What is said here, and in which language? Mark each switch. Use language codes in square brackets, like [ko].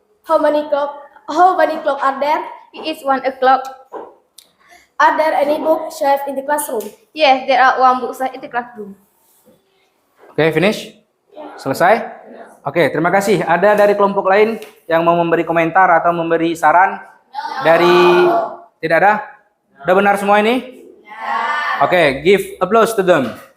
[en] How many clock are there? It is 1 o'clock. Are there any books shelved in the classroom? Yes, there are 1 book in the classroom. [id] Oke, finish? Selesai? Oke, terima kasih. Ada dari kelompok lain yang mau memberi komentar atau memberi saran? Dari tidak ada? Udah benar semua ini? [en] Oke, give applause to them.